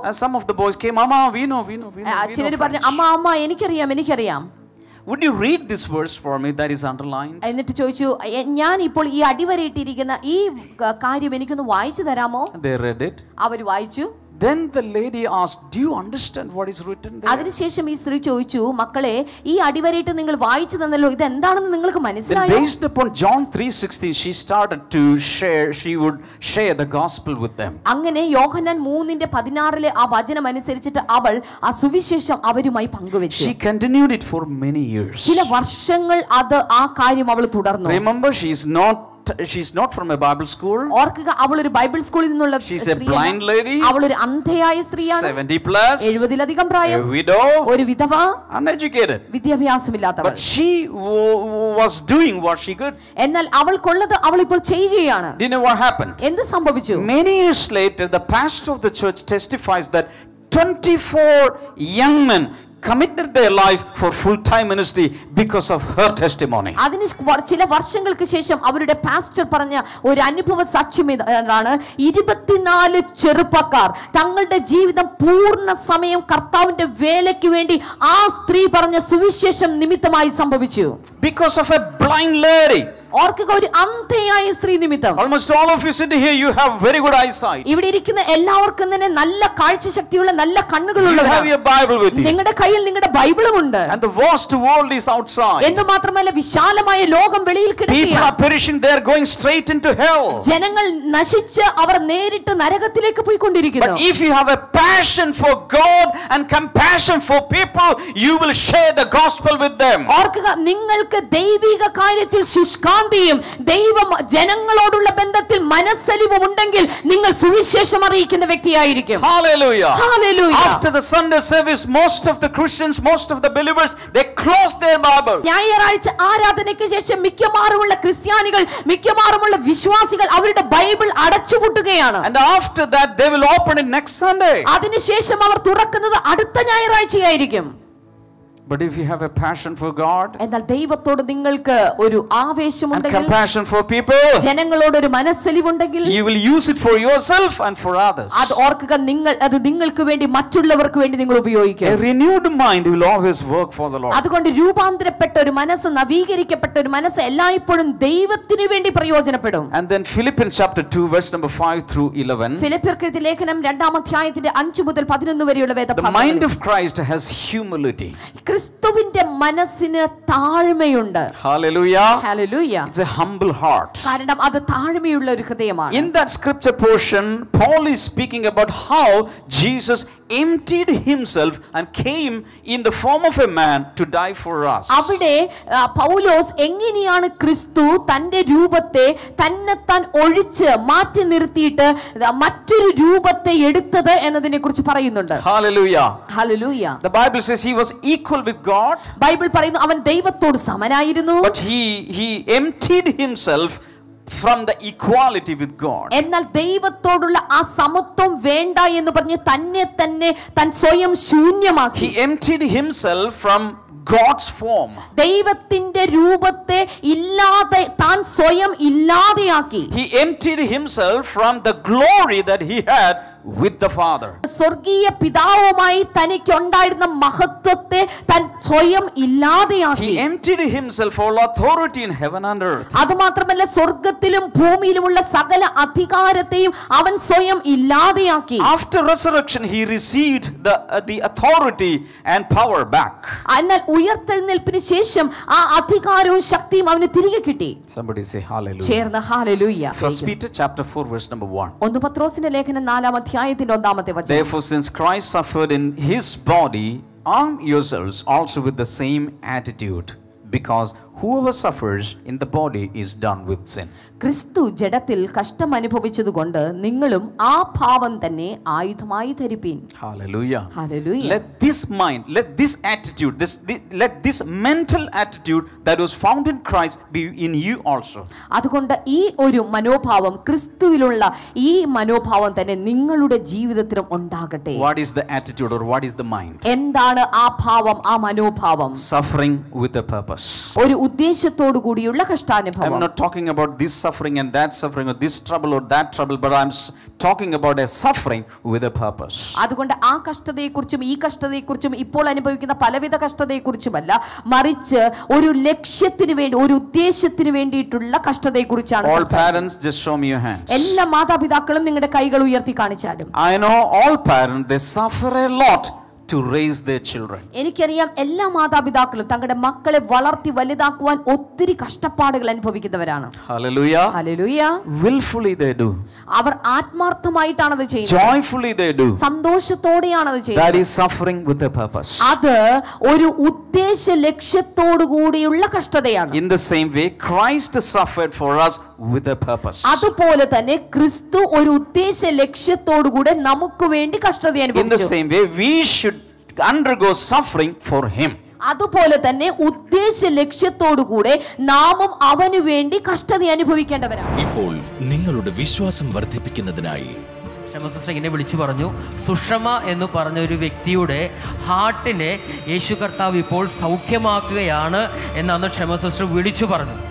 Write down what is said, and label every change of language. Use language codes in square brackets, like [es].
[en] And some of the boys came, Mama, we know. [ml] ചിലർ പറഞ്ഞു, അമ്മ എനിക്കറിയാം. [en] Would you read this verse for me that is underlined? [ml] എന്നിട്ട് ചോദിച്ചു, ഞാൻ ഇപ്പോൾ ഈ അടിവരയിട്ടിരിക്കുന്ന ഈ കാര്യം എനിക്കൊന്ന് വായിച്ചു തരാമോ? [en] They read it. [ml] അവർ വായിച്ചു. [en] Then the lady asked, do you understand what is written there? [ml] അതിനുശേഷം ഈ സ്ത്രീ ചോദിച്ചു, മക്കളെ ഈ അടിവരയിട്ട് നിങ്ങൾ വായിച്ചു തന്നല്ലോ, ഇത് എന്താണെന്ന് നിങ്ങൾക്ക് [en] Then [ml] മനസ്സിലായോ? [en] based upon John 3:16, she started to share, she would share the gospel with them. [ml] അങ്ങനെ യോഹന്നാൻ 3:16 ആ വചനം അനുസരിച്ചിട്ട് അവൾ ആ സുവിശേഷം അവരുമായി പങ്കുവെച്ചു. [en] She continued it for many years. [ml] ചില വർഷങ്ങൾ അത് ആ കാര്യം അവൾ തുടർന്നു. [en] Remember, she's not from a Bible school. [ml] ഓർക്കുക, അവൾ ഒരു ബൈബിൾ സ്കൂളിൽ നിന്നുള്ള [en] She's a blind lady. [ml] അവൾ ഒരു അന്ധയായ സ്ത്രീയാണ്. [en] 70 plus. [ml] 70-ലധികം പ്രായം. [en] A widow. [ml] ഒരു വിധവ. [en] Uneducated. [ml] വിദ്യാഭ്യാസമില്ലാത്തവൾ. [en] But she was doing what she could. [ml] എന്നാൽ അവൾക്കുള്ളത് അവൾ ഇപ്പോൾ ചെയ്യുകയാണ്. [en] Do you know what happened? [ml] എന്ത് സംഭവിച്ചു? [en] Many years later, the pastor of the church testifies that 24 young men committed their life for full-time ministry because of her testimony. [ml] അതിന് ചില വർഷങ്ങൾക്ക് ശേഷം അവരുടെ പാസ്റ്റർ പറഞ്ഞ ഒരു അനുഭവ സാക്ഷ്യം ആണ്, 24 ചെറുപ്പക്കാർ തങ്ങളുടെ ജീവിതം പൂർണ്ണ സമയം കർത്താവിന്റെ വേലയ്ക്ക് വേണ്ടി ആ സ്ത്രീ പറഞ്ഞ സുവിശേഷം നിമിത്തമായി സംഭവിച്ചു. [en] Because of a blind lady. [ml] ഓർക്കുക, ഒരു അന്ധയായ സ്ത്രീ നിമിത്തം. [en] Almost all of you sitting here, you have very good eyesight. [ml] ഇവിടെ ഇരിക്കുന്ന എല്ലാവർക്കും തന്നെ നല്ല കാഴ്ചശക്തിയുള്ള നല്ല കണ്ണുകളുള്ളവരാണ്. [en] You have your Bible with you. [ml] നിങ്ങളുടെ കയ്യിൽ നിങ്ങളുടെ ബൈബിളും ഉണ്ട്. [en] And the vast world is outside. [ml] എന്ന് മാത്രമല്ല വിശാലമായ ലോകം വെളിയിൽ [en] People [ml] കിടക്കുകയാണ്. [en] are perishing, they are going straight into hell. [ml] ജനങ്ങൾ നശിച്ച് അവർ നേരിട്ട് നരകത്തിലേക്ക് പോയിക്കൊണ്ടിരിക്കുന്നു. [en] But if you have a passion for God and compassion for people, you will share the gospel with them. [ml] ഓർക്കുക, നിങ്ങൾക്ക് ദൈവിക കാര്യത്തിൽ ശുഷ്കാന്തിയും ദൈവ ജനങ്ങളോടുള്ള ബന്ധത്തിൽ മനസ്സലിവും ഉണ്ടെങ്കിൽ നിങ്ങൾ സുവിശേഷം അറിയിക്കുന്ന വ്യക്തിയായിരിക്കും. [en] Hallelujah. Hallelujah. After the Sunday service, most of the Christians, most of the believers, they close their Bible. [ml] ഞായറാഴ്ച ആരാധനയ്ക്ക് ശേഷം മിക്കവാറുമുള്ള ക്രിസ്ത്യാനികൾ, മിക്കവാറുമുള്ള വിശ്വാസികൾ അവരുടെ Bible അടച്ചുപൂട്ടുകയാണ്. [en] And after that, they will open it next Sunday. [ml] അതിനുശേഷം അവർ തുറക്കുന്നത് അടുത്ത ഞായറാഴ്ചയായിരിക്കും. [en] But if you have a passion for God [ml] എന്നാൽ ദൈവത്തോട് നിങ്ങൾക്ക് ഒരു [en] and [ml] ആവേശമുണ്ടെങ്കിൽ, [en] compassion for people, [ml] ജനങ്ങളോട് ഒരു മനസ്സലിവുണ്ടെങ്കിൽ, [en] you will use it for yourself and for others. [ml] അത് ഓർക്കുക, അത് നിങ്ങൾക്ക് വേണ്ടി മറ്റുള്ളവർക്ക് വേണ്ടി നിങ്ങൾ ഉപയോഗിക്കും. [en] A renewed mind will always work for the Lord. [ml] അതുകൊണ്ട് രൂപാന്തരപ്പെട്ട ഒരു മനസ്സ്, നവീകരിക്കപ്പെട്ട ഒരു മനസ്സ് എല്ലായ്പ്പോഴും ദൈവത്തിന് വേണ്ടി പ്രയോജനപ്പെടും. [en] And then Philippians chapter 2 verse number 5 through 11. [ml] ഫിലിപ്പിയർക്ക് എഴുതിയ ലേഖനം 2-ാം അധ്യായത്തിന്റെ 5 മുതൽ 11 വരെയുള്ള [en] The mind [ml] വേദഭാഗങ്ങൾ. [en] of Christ has humility. [ml] ക്രിസ്തുവിന്റെ മനസ്സിന് താഴ്മയുണ്ട്. [en] Hallelujah. [ml] Hallelujah. [en] It's a humble heart. [ml] കാരണം അത് താഴ്മയുള്ള ഒരു ഹൃദയമാണ്. [en] In that scripture portion, Paul is speaking about how Jesus emptied himself and came in the form of a man to die for us. [ml] അവിടെ പൗലോസ് എങ്ങനെയാണ് ക്രിസ്തു തന്റെ രൂപത്തെ തന്നെത്താൻ ഒഴിച്ച് മാറ്റി നിർത്തിയിട്ട് മറ്റൊരു രൂപത്തെ എടുത്തത് എന്നതിനെ കുറിച്ച് പറയുന്നുണ്ട്. [en] Hallelujah. [ml] Hallelujah. [en] The Bible says he was equal with God, [ml] Bible പറയുന്നു അവൻ ദൈവത്തോട് സമനായിരുന്നു. [en] but he emptied himself from the equality with God. [ml] എന്നാൽ ദൈവത്തോടുള്ള ആ സമത്വം വേണ്ട എന്ന് പറഞ്ഞ് തന്നെ താൻ സ്വയം ശൂന്യമാക്കി. [en] He emptied himself from God's form. [ml] ദൈവത്തിന്റെ രൂപത്തെ ഇല്ലാതെ താൻ സ്വയം ഇല്ലാതെയാക്കി. [en] He emptied himself from the glory that he had with the Father. [ml] സ്വർഗീയ പിതാവുമായി തനിക്കുണ്ടായിരുന്ന മഹത്വത്തെ താൻ സ്വയം ഇല്ലാതെയാക്കി. [en] He emptied himself all authority in heaven and earth. [ml] അതുമാത്രമല്ല സ്വർഗത്തിലും ഭൂമിയിലുമുള്ള സകല അധികാരത്തെയും അവൻ സ്വയം ഇല്ലാതെയാക്കി. [en] After resurrection, he received the authority and power back. [ml] എന്നാൽ ഉയർത്തെഴുന്നേൽപ്പിന് ശേഷം ആ അധികാരവും ശക്തിയും അവന് തിരികെ കിട്ടി. [en] Somebody say hallelujah. [ml] ചേർന്ന് hallelujah. [en] 1 Peter chapter 4 verse number 1. [ml] 1 പത്രോസിന്റെ ലേഖനം 4-ാം അധ്യായത്തിന്റെ 1-ാമത്തെ വചനം. [en] Therefore, since Christ suffered in his body, arm yourselves also with the same attitude, because whoever suffers in the body is done with sin. [ml] ക്രിസ്തു ജഡത്തിൽ കഷ്ടം അനുഭവിച്ചതുകൊണ്ട് നിങ്ങളും ആ ഭാവം തന്നെ ആയുധമായി ധരിപ്പീൻ. [en] Hallelujah. Hallelujah. Let this mind, let this attitude, let this mental attitude that was found in Christ be in you also. [ml] അതുകൊണ്ട് ഈ ഒരു മനോഭാവം, ക്രിസ്തുവിലുള്ള ഈ മനോഭാവം തന്നെ നിങ്ങളുടെ ജീവിതത്തിലും ഉണ്ടാകട്ടെ. [en] What is the attitude or what is the mind? [ml] എന്താണ് ആ ഭാവം, ആ മനോഭാവം? [en] Suffering with a purpose. [ml] ഒരു ഉദ്ദേശത്തോടു കൂടിയുള്ള [en] I'm [ml] കഷ്ടാനുഭവം. [en] not talking about this suffering and that suffering or this trouble or that trouble, but I'm talking about a suffering with a purpose. [ml] അതുകൊണ്ട് ആ കഷ്ടതയെക്കുറിച്ചും ഈ കഷ്ടതയെക്കുറിച്ചും ഇപ്പോൾ അനുഭവിക്കുന്ന പലവിധ കഷ്ടതയെക്കുറിച്ചുമല്ല, മറിച്ച് ഒരു ലക്ഷ്യത്തിന് വേണ്ടി, ഒരു ഉദ്ദേശത്തിന് വേണ്ടിയിട്ടുള്ള കഷ്ടതയെക്കുറിച്ചാണ്. [en] All parents, just show me your hands. [ml] എല്ലാ മാതാപിതാക്കളും നിങ്ങളുടെ കൈകൾ ഉയർത്തി കാണിച്ചാലും. [en] I know all parents, they suffer a lot to raise their children. [ml] എനിക്കറിയാം എല്ലാ മാതാപിതാക്കളും തങ്ങളുടെ മക്കളെ വളർത്തി വലുതാക്കുവാൻ ഒത്തിരി കഷ്ടപ്പാടുകൾ അനുഭവിക്കുന്നവരാണ്. [en] Hallelujah. [ml] Hallelujah. [en] Willfully they do. [ml] അവർ ആത്മാർത്ഥമായിട്ടാണ് അത് ചെയ്യുന്നത്. [en] Joyfully they do. [ml] സന്തോഷത്തോടെയാണ് അത് ചെയ്യുന്നത്. [en] That is suffering with a purpose. [ml] അത് ഒരു ഉദ്ദേശ ലക്ഷ്യത്തോടു കൂടിയുള്ള കഷ്ടതയാണ്. [en] In the same way, Christ suffered for us with a purpose. [ml] അതുപോലെ തന്നെ ക്രിസ്തു ഒരു ഉദ്ദേശ ലക്ഷ്യത്തോടു കൂടെ നമുക്ക് വേണ്ടി കഷ്ടത [en] In the [ml] അനുഭവിച്ചു. [en] same way, we should undergo suffering for him. [ml] അതുപോലെ തന്നെ ഉദ്ദേശ ലക്ഷ്യത്തോടു കൂടെ നാമും അവനു വേണ്ടി കഷ്ടത അനുഭവിക്കേണ്ടവരാണ്. ഇപ്പോൾ നിങ്ങളുടെ വിശ്വാസം വർദ്ധിപ്പിക്കുന്നതിനായി ക്ഷമ സിസ്റ്റർ ഇങ്ങനെ വിളിച്ചു പറഞ്ഞു, സുഷമ എന്ന് പറഞ്ഞ ഒരു വ്യക്തിയുടെ ഹാർട്ടിനെ യേശു കർത്താവ് ഇപ്പോൾ സൗഖ്യമാക്കുകയാണ് എന്നാണ് ക്ഷമ സിസ്റ്റർ വിളിച്ചു പറഞ്ഞു.